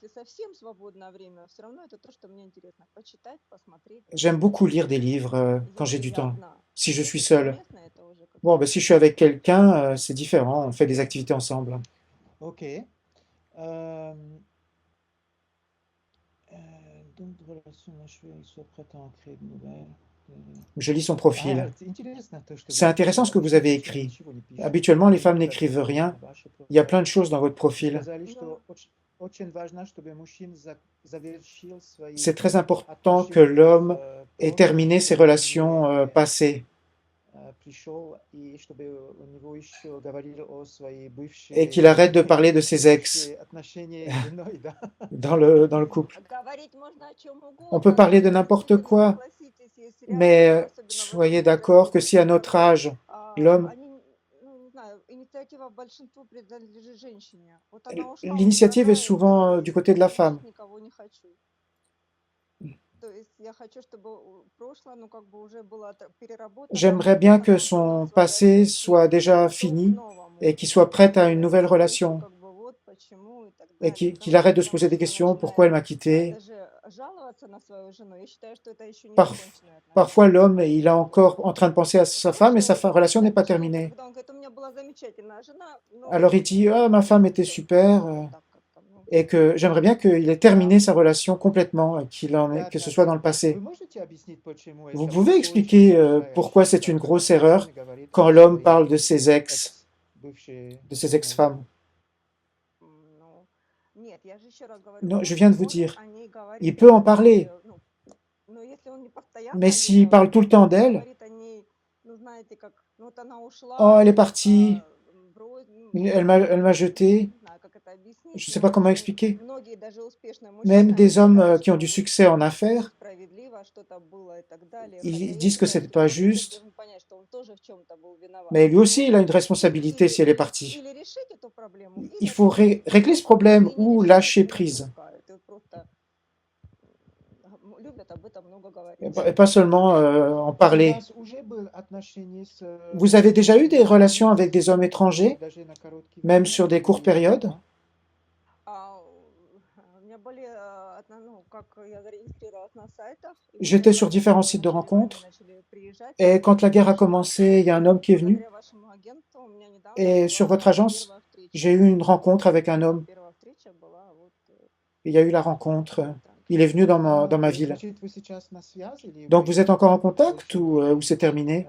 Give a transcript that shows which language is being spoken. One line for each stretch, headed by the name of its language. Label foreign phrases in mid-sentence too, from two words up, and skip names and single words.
French: J'aime beaucoup lire des livres quand j'ai du temps, si je suis seul. Bon, si je suis avec quelqu'un, c'est différent, on fait des activités ensemble. Euh, donc, relation achevée, il soit prêt à en créer de nouvelles. Je lis son profil.
Russian: Интересно то, что вы
French: C'est intéressant ce
Russian: написали.
French: que vous
Russian: Обычно
French: avez
Russian: женщины
French: écrit.
Russian: ничего не пишут.
French: Habituellement, les
Russian: Вы
French: femmes
Russian: так
French: n'écrivent rien.
Russian: ваше
French: Il y a plein de
Russian: profil.
French: choses dans votre
Russian: Вы
French: profil.
Russian: сказали, что очень важно, чтобы мужчина завершил свои
French: C'est très important que
Russian: отношения
French: l'homme
Russian: в
French: ait
Russian: прошлом,
French: terminé ses
Russian: чтобы
French: relations
Russian: не
French: passées
Russian: пришел и чтобы у него еще говорили о своей
French: et qu'il arrête de parler de ses ex
Russian: бывшей отношения с женой, да.
French: dans le couple.
Russian: Говорить можно о чем
French: On peut
Russian: угодно,
French: parler
Russian: но
French: de
Russian: если
French: n'importe
Russian: вы
French: quoi,
Russian: согласитесь, если
French: mais
Russian: рядом, особенно в
French: soyez
Russian: этом
French: d'accord que
Russian: возрасте,
French: si à notre âge, l'homme,
Russian: они, ну, не знаю, инициатива большинству принадлежит женщине. Вот она ушла,
French: l'initiative est
Russian: угрожает,
French: souvent du côté de la
Russian: больше
French: femme.
Russian: никого не хочу. То есть я хочу, чтобы прошлое, ну, как бы уже было переработано,
French: J'aimerais bien
Russian: отработано,
French: que
Russian: он
French: son
Russian: сказал
French: passé
Russian: своей
French: soit
Russian: ошибки,
French: déjà
Russian: готов к
French: fini
Russian: новому.
French: et qu'il soit prêt à une nouvelle
Russian: Все еще
French: relation
Russian: как бы вот почему и так
French: et
Russian: далее.
French: qu'il arrête de se
Russian: Когда
French: poser des
Russian: мужчина
French: questions,
Russian: начинает
French: pourquoi elle m'a quitté.
Russian: даже жаловаться на свою жену, я считаю, что это еще не
French: Par-
Russian: законченные
French: Parfois,
Russian: отношения.
French: l'homme, il est encore en train de penser à sa femme et sa relation n'est pas terminée.
Russian: Когда он говорит, у меня была замечательная жена, но
French: Alors il dit, ah, ma femme était
Russian: всё,
French: super
Russian: вот так как-то, ну.
French: et que j'aimerais bien qu'il ait terminé sa relation complètement, et que ce soit dans le
Russian: Вы
French: passé.
Russian: можете объяснить, почему
French: Vous
Russian: это
French: pouvez
Russian: очень
French: expliquer
Russian: большая
French: pourquoi c'est
Russian: ошибка,
French: une
Russian: когда
French: grosse erreur
Russian: мужчина говорит
French: quand
Russian: о
French: l'homme
Russian: своей
French: parle de ses ex,
Russian: бывшей
French: de ses
Russian: женой?
French: ex-femmes.
Russian: Ну, нет, я же еще раз говорю,
French: Non, je
Russian: он
French: viens de vous
Russian: может
French: dire,
Russian: о ней говорить,
French: il peut en
Russian: если,
French: parler,
Russian: ну, но если он не постоянно
French: mais
Russian: о ней
French: s'il parle tout le temps
Russian: если он
French: d'elle,
Russian: говорит о ней, ну, знаете, как, ну, вот она
French: oh,
Russian: ушла,
French: elle est partie, elle m'a jeté,
Russian: не знаю, как это объяснить,
French: je ne sais pas comment expliquer.
Russian: многие даже успешные
French: Même
Russian: мужчины,
French: des
Russian: они
French: hommes
Russian: считают,
French: qui ont
Russian: что
French: du succès en affaires,
Russian: несправедливо что-то было и так далее.
French: ils
Russian: Хотя я
French: disent que
Russian: считаю,
French: c'était
Russian: что
French: pas
Russian: человек
French: juste,
Russian: должен понять, что он тоже в чем-то был виноват.
French: mais lui
Russian: Он
French: aussi, il a
Russian: может
French: une responsabilité si elle est partie.
Russian: или решить эту проблему,
French: Il
Russian: или
French: faut régler ce problème
Russian: если не
French: ou
Russian: решает,
French: lâcher
Russian: то
French: prise.
Russian: отпускают. И просто любят об этом много говорить.
French: Et pas seulement en
Russian: У
French: parler.
Russian: вас уже были отношения с
French: Vous avez déjà eu des
Russian: мужчинами,
French: relations avec des hommes étrangers,
Russian: даже на короткий
French: même
Russian: время,
French: sur des courtes
Russian: или
French: périodes?
Russian: нет? У меня были, ну, как я зарегистрировалась на сайтах, и вот
French: J'étais
Russian: когда
French: sur différents sites de
Russian: начали, войны
French: rencontres,
Russian: начали приезжать,
French: et quand la guerre a
Russian: ваша
French: commencé, il y a un homme qui est venu,
Russian: благодаря вашему агентству у меня недавно
French: et
Russian: была
French: sur votre agence,
Russian: первая встреча.
French: j'ai eu une rencontre avec un homme.
Russian: Первая встреча была вот
French: Il y a eu la rencontre. Il est venu dans ma ville.
Russian: Значит, вы сейчас на связи или
French: Donc vous êtes encore en
Russian: больше
French: contact ou c'est terminé?